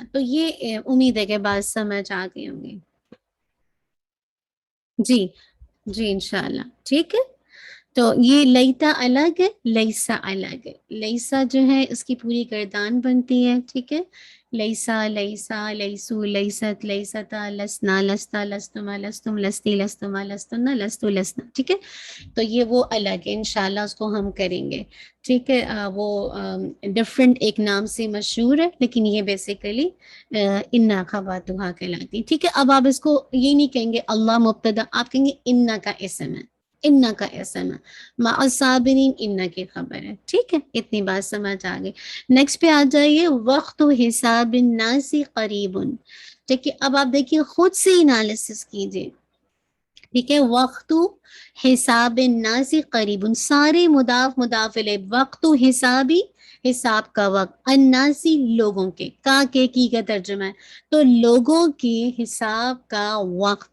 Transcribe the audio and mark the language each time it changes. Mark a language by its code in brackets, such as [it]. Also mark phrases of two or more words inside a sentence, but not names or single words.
[ur] تو یہ امید ہے کہ بات سمجھ آ گئی ہوں گی. جی جی انشاءاللہ ٹھیک ہے. تو یہ لیتا الگ ہے، لیسا الگ ہے. لیسا جو ہے اس کی پوری گردان بنتی ہے، ٹھیک ہے. [ar] لیسا لیسا لیسو لیست لیستا لسنا لستا لستما لستم لستی لستما لستنا لستو لسنا، [ur] ٹھیک ہے. تو یہ وہ الگ ہے، انشاءاللہ اس کو ہم کریں گے، ٹھیک ہے. وہ ڈفرینٹ ایک نام سے مشہور ہے، لیکن یہ بیسیکلی [ar] انا خواتہا [ur] کہلاتی، ٹھیک ہے. اب آپ اس کو یہ نہیں کہیں گے اللہ مبتدا، آپ کہیں گے انا کا اسم ہے، انا کا اسم ہے، [ar] مع الصابرین [ur] انا کی خبر ہے، ٹھیک ہے. اتنی بات سمجھ آ گئی. نیکسٹ پہ آ جائیے، [ar] وقت حساب الناس قریب، [ur] ٹھیک ہے. اب آپ دیکھیے خود سے انالیسس کیجیے، ٹھیک ہے. [ar] وقت حساب الناس قریب، [ur] سارے مضاف مضاف الیہ، [ar] وقت حسابی [ur] حساب کا وقت، الناسی لوگوں کے، کا کے کی کا ترجمہ ہے، تو لوگوں کے حساب کا وقت.